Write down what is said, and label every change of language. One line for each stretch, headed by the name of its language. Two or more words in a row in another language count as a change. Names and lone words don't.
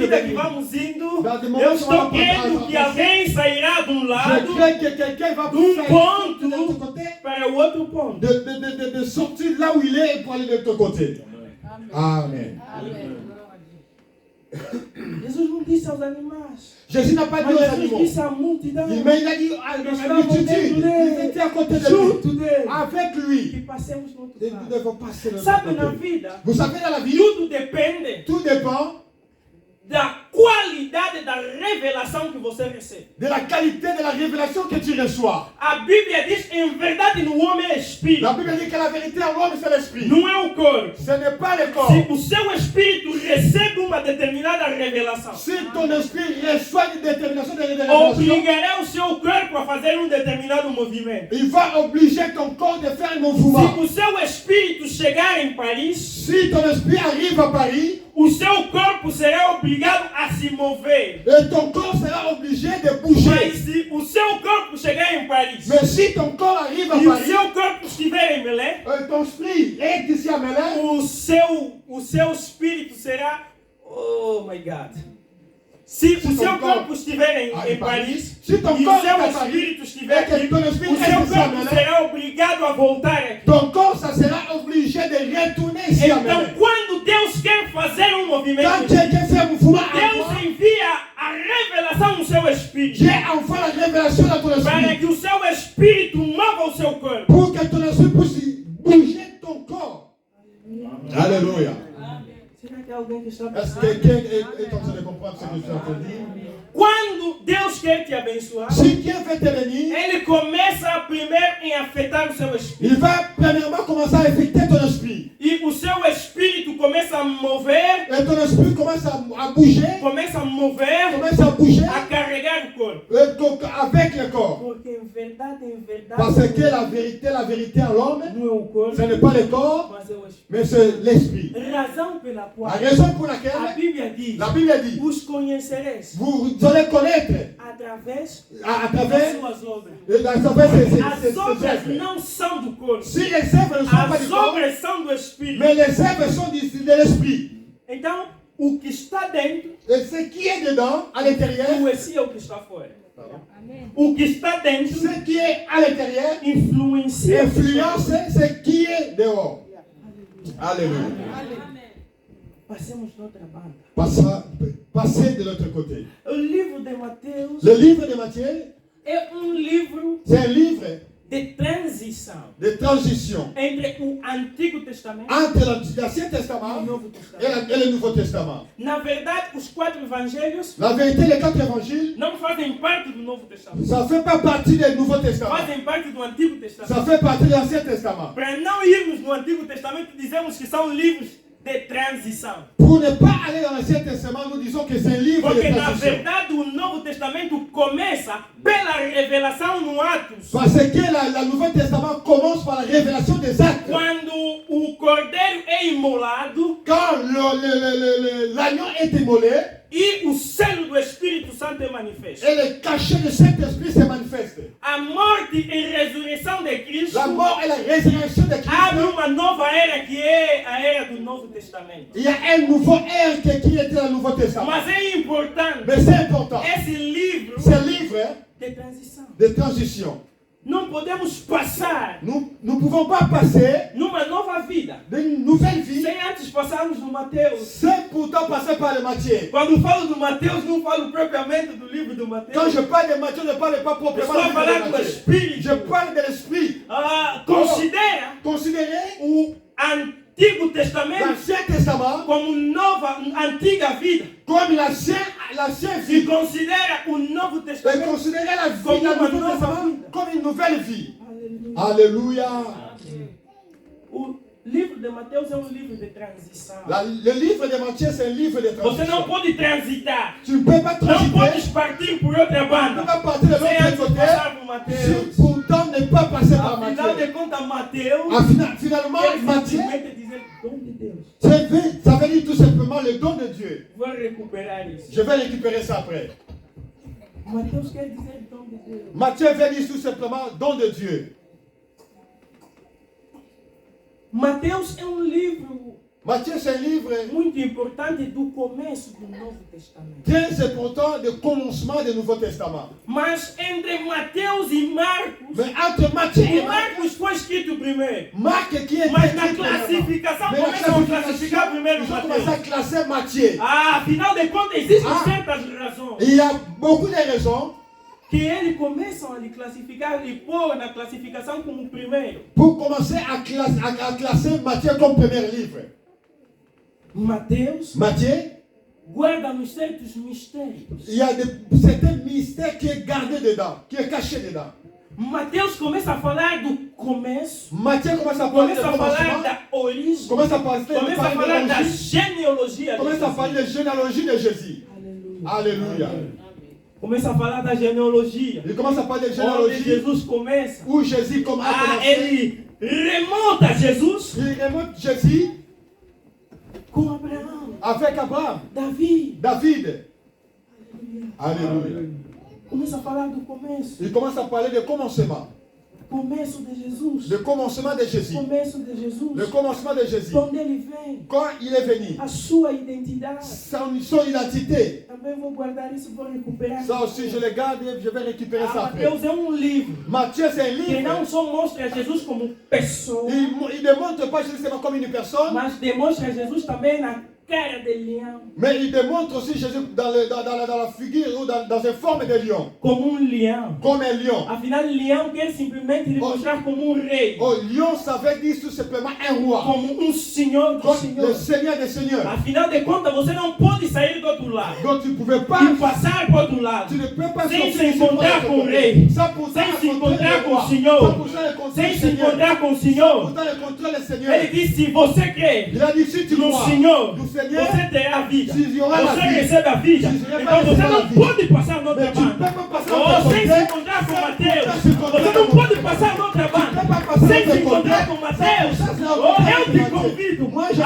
Portuguese: medida que
French: béni.
Portuguese: vamos indo,
French: Dans des
Portuguese: eu
French: moments où on
Portuguese: estou
French: va
Portuguese: crendo que alguém sairá de um
French: Je
Portuguese: lado
French: crains que quelqu'un va d'un faire
Portuguese: ponto
French: de l'autre côté,
Portuguese: para o outro ponto.
French: de sortir là où il est pour aller de l'autre côté. Amen.
Portuguese: Jesus não disse aos animais,
French: Jésus n'a pas dit
Portuguese: mas
French: aux
Portuguese: Jesus
French: animaux.
Portuguese: disse à multidão,
French: Mais il a dit à la multitude, ils étaient à côté de
Portuguese: junto
French: lui,
Portuguese: dele,
French: avec
Portuguese: que
French: lui.
Portuguese: passemos no outro
French: Nous
Portuguese: lado.
French: devons passer de l'autre
Portuguese: Sabe, na
French: côté.
Portuguese: vida,
French: Vous savez, dans la vie,
Portuguese: tudo depende
French: tout dépend
Portuguese: da qualidade da revelação que você recebe.
French: de la qualité de la révélation que tu reçois.
Portuguese: A Bíblia diz, em verdade, no homem é espírito,
French: La Bible dit que la vérité en l'homme, c'est l'esprit.
Portuguese: não é o corpo.
French: Ce n'est pas le corps.
Portuguese: Se o seu espírito recebe uma determinada revelação,
French: Si ton esprit reçoit une détermination de révélation,
Portuguese: obrigará o seu corpo a fazer um determinado movimento.
French: il va obliger ton corps de faire un
Portuguese: Se
French: mouvement.
Portuguese: o seu espírito chegar em Paris,
French: Si ton esprit arrive à Paris,
Portuguese: o seu corpo será obrigado a se mover.
French: et ton corps sera obligé de bouger.
Portuguese: Mas se o seu corpo chegar em Paris
French: Mais si ton corps arrive à
Portuguese: e o
French: Paris,
Portuguese: seu corpo estiver em Belém,
French: ton esprit est ici à Melun,
Portuguese: o seu espírito será,
English: oh my God.
Portuguese: Se o seu corpo estiver em Paris
French: si
Portuguese: e
French: ton
Portuguese: o
French: corps est
Portuguese: seu
French: à Paris,
Portuguese: espírito estiver
French: et que
Portuguese: aqui,
French: ton esprit
Portuguese: o seu
French: est ici à
Portuguese: corpo
French: Melun,
Portuguese: será obrigado a voltar aqui.
French: ton corps ça sera obligé de retourner ici à
Portuguese: Então,
French: Melun.
Portuguese: quando Deus quer fazer um
French: Quand
Portuguese: movimento,
French: quelqu'un fait un mouvement à
Portuguese: Deus
French: toi,
Portuguese: envia a revelação no seu espírito,
French: Dieu envoie la révélation dans ton
Portuguese: para
French: esprit
Portuguese: que o seu espírito mova o seu corpo.
French: pour que ton esprit puisse bouger ton corps. Alléluia.
Portuguese: Será que alguém que está
French: Est-ce que
Portuguese: pensando?
French: quelqu'un est en train de comprendre ce que je suis en train de dire?
Portuguese: Quando Deus quer te abençoar,
French: Si Dieu veut te bénir,
Portuguese: Ele começa primeiro em afetar o seu espírito.
French: il va premièrement commencer à affecter ton esprit.
Portuguese: E o seu espírito começa a mover,
French: Et ton esprit commence à bouger,
Portuguese: começa a mover,
French: commence à bouger
Portuguese: a carregar o corpo.
French: avec le corps.
Portuguese: Porque em verdade,
French: Parce que la vérité en l'homme,
Portuguese: não é o corpo,
French: ce n'est pas le corps,
Portuguese: mas é o espírito.
French: mais c'est l'esprit.
Portuguese: Razão pela
French: La
Portuguese: qual
French: raison pour
Portuguese: a
French: laquelle
Portuguese: Bíblia diz:
French: la Bible dit,
Portuguese: os conhecereis
French: vous allez connaître
Portuguese: através
French: à
Portuguese: das
French: travers
Portuguese: suas obras.
French: ces
Portuguese: As obras
French: œuvres.
Portuguese: não são do corpo,
French: Si les œuvres ne sont pas du
Portuguese: as
French: corps,
Portuguese: obras são do espírito.
French: mais les œuvres sont de l'esprit.
Portuguese: Então, o que está dentro
French: Et ce qui est dedans, à l'intérieur,
Portuguese: influencia o que está fora. O que está dentro
French: ce qui est à l'intérieur
Portuguese: influencia o que está
French: influence
Portuguese: fora.
French: ce qui est dehors. Alléluia.
Portuguese: Passemos noutra banda.
French: Passez de l'autre côté.
Portuguese: O livro de Mateus
French: Le livre de Matthieu,
Portuguese: é livro
French: c'est un livre
Portuguese: de transição
French: de transition
Portuguese: entre o Antigo Testamento
French: entre l'Ancien
Portuguese: e o
French: Testament
Portuguese: Novo Testamento.
French: et le Nouveau Testament.
Portuguese: Na verdade, os 4 evangelhos
French: La vérité, les 4 évangiles,
Portuguese: não fazem parte do Novo Testamento.
French: ça ne fait pas partie du Nouveau Testament.
Portuguese: Fazem parte do Antigo Testamento.
French: Ça fait partie de l'Ancien Testament.
Portuguese: Para não irmos no Antigo Testamento, dizemos que são livros de transição.
French: Pour ne pas aller dans l'Ancien Testament, nous disons que c'est un livre de
Portuguese: Porque na
French: transition.
Portuguese: verdade o Novo Testamento começa pela revelação no Atos.
French: Parce que le Nouveau Testament commence par la révélation des actes.
Portuguese: Quando o cordeiro é imolado
French: Quand l'agneau est immolé
Portuguese: e o selo do Espírito Santo é manifesto.
French: et le cachet de Saint-Esprit se manifeste.
Portuguese: A morte e ressurreição de Cristo
French: La mort et la résurrection de Christ.
Portuguese: abre uma nova era que é a era do Novo Testamento.
French: Il y a un nouveau ère qui était dans le Nouveau Testament.
Portuguese: Mas é importante
French: Mais c'est important.
Portuguese: esse livro
French: C'est un livre
Portuguese: de transição.
French: de transition.
Portuguese: Não podemos passar
French: Nous ne pouvons pas passer
Portuguese: numa nova vida
French: d'une nouvelle vie
Portuguese: sem antes passarmos no Mateus.
French: sans pourtant passer par le Matthieu.
Portuguese: Quando falo do Mateus, não falo propriamente do livro do
French: Quand
Portuguese: Mateus.
French: je parle de Matthieu, je ne parle pas proprement
Portuguese: Estou a
French: du livre
Portuguese: falar
French: de
Portuguese: do
French: Matthieu.
Portuguese: Espírito.
French: Je parle de l'Esprit.
Portuguese: Considera
French: Considérez
Portuguese: o Antigo Testamento
French: l'Ancien Testament
Portuguese: como nova, antiga vida.
French: comme l'ancien
Portuguese: E
French: vie.
Portuguese: considera o Novo
French: Et
Portuguese: Testamento
French: considérez la vie Comme du une Nouveau nouvelle Testament vie. comme une nouvelle vie.
Portuguese: Aleluia.
French: Alléluia.
Portuguese: O livro de Mateus é livro de transição.
French: Le livre de Matthieu, c'est un livre de
Portuguese: Você
French: transition.
Portuguese: não pode transitar.
French: Tu ne peux pas
Portuguese: Não
French: transiter.
Portuguese: podes partir por outra
French: Tu ne peux
Portuguese: banda.
French: pas partir de
Portuguese: Sem
French: l'autre
Portuguese: antes
French: côté.
Portuguese: passar por
French: Si
Portuguese: Mateus.
French: pourtant ne pas passer par
Portuguese: Afinal
French: Matthieu.
Portuguese: de contas, Mateus
French: Finalement,
Portuguese: quer
French: Matthieu,
Portuguese: simplesmente dizer dom de Deus.
French: ça veut dire tout simplement le don de Dieu.
Portuguese: Vou recuperar isso.
French: Je vais récupérer ça après.
Portuguese: Mateus quer dizer dom de Deus.
French: Matthieu veut dire tout simplement don de Dieu.
Portuguese: Mateus é um livro
French: Matthieu, c'est un livre
Portuguese: muito importante do começo do Novo Testamento.
French: très important du commencement du Nouveau Testament.
Portuguese: Mas entre Mateus e Marcos,
French: Mais entre Matthieu et
Portuguese: o Marcos foi escrito primeiro.
French: Marc qui est
Portuguese: Mas na
French: écrit
Portuguese: classificação,
French: mais la
Portuguese: começam a classificar primeiro
French: ils ont commencé à
Portuguese: Mateus.
French: classer Matthieu.
Portuguese: Ah, afinal de contas, existem
French: Ah.
Portuguese: certas razões
French: Il y a beaucoup de raisons
Portuguese: que eles começam a lhe classificar e pôr na classificação como primeiro.
French: pour commencer à classer Matthieu comme premier livre.
Portuguese: Mateus
French: Matthieu,
Portuguese: guarda-nos certos mistérios.
French: il y a certains mystères qui est gardé dedans, qui est caché dedans.
Portuguese: Mateus começa a falar do começo,
French: Matthieu commence à parler de
Portuguese: começa a falar
French: commencement,
Portuguese: da origem,
French: commence à parler
Portuguese: começa a falar da
French: de
Portuguese: genealogia de
French: commence à parler
Portuguese: Jesus.
French: de généalogie de Jésus.
Portuguese: Aleluia.
French: Alléluia.
Portuguese: Começa a falar da genealogia.
French: Il commence à parler de
Portuguese: Onde
French: généalogie
Portuguese: Jesus começa.
French: où Jésus comme a
Portuguese: Ah,
French: commencé.
Portuguese: ele remonta Jesus
French: Il remonte Jésus
Portuguese: com Abraão,
French: avec Abraham,
Portuguese: Davi.
French: David. Alléluia.
Portuguese: Começa a falar do começo.
French: Il commence à parler de commencement.
Portuguese: Começo de Jesus.
French: Le commencement de Jésus.
Portuguese: Começo de Jesus.
French: Le commencement de Jésus.
Portuguese: De onde ele vem.
French: Quand il est venu,
Portuguese: A sua identidade.
French: son identité.
Portuguese: Também vou guardar isso, vou recuperar.
French: Ça aussi, je le garde et je vais récupérer ça
Portuguese: Ah,
French: après.
Portuguese: Mateus é um livro
French: Matthieu, c'est un
Portuguese: que não
French: livre.
Portuguese: só mostra Jesus como pessoa,
French: Il ne montre pas Jésus seulement comme une personne,
Portuguese: mas demonstra Jesus também na cara de leão.
French: mais il démontre aussi Jésus dans la figure ou dans une forme de lion.
Portuguese: Como leão.
French: Comme un lion.
Portuguese: Afinal, leão quer simplesmente lhe mostrar como rei.
French: Oh, lion, ça veut dire tout simplement un roi.
Portuguese: Como senhor dos
French: Comme le
Portuguese: senhores.
French: Seigneur des Seigneurs.
Portuguese: Afinal de contas, você não pode sair do outro lado
French: Donc tu ne pouvais pas,
Portuguese: e passar para o outro lado
French: tu ne peux pas
Portuguese: sem
French: sortir
Portuguese: se
French: ici pour
Portuguese: encontrar
French: être
Portuguese: com o
French: connu.
Portuguese: rei,
French: Sans pour ça
Portuguese: sem se
French: rencontrer
Portuguese: encontrar
French: le
Portuguese: com o
French: roi. Sans
Portuguese: Senhor,
French: pour ça rencontrer
Portuguese: sem
French: le
Portuguese: se
French: Seigneur.
Portuguese: encontrar com o
French: Sans
Portuguese: Senhor.
French: pour ça rencontrer le Seigneur.
Portuguese: Ele disse: se você crê
French: Il a dit si tu
Portuguese: no
French: crois
Portuguese: Senhor,
French: du Seigneur,
Portuguese: você terá a vida.
French: tu y auras la
Portuguese: Você
French: vie.
Portuguese: recebe a vida.
French: Tu recebe
Portuguese: Então você a não vida. pode passar noutra
French: Mais tu ne peux
Portuguese: banda.
French: pas passer
Portuguese: Oh,
French: entre
Portuguese: sem se
French: côté.
Portuguese: encontrar com
French: Sans
Portuguese: Mateus.
French: pour ça se rencontrer
Portuguese: Você não
French: le
Portuguese: pode
French: Seigneur.
Portuguese: passar noutra
French: Tu ne peux
Portuguese: banda.
French: pas passer
Portuguese: Sem
French: entre
Portuguese: se encontrar
French: côté.
Portuguese: com Mateus.
French: Sans pour ça se
Portuguese: Oh,
French: rencontrer
Portuguese: eu
French: avec
Portuguese: te
French: Matthieu.
Portuguese: convido
French: Moi, je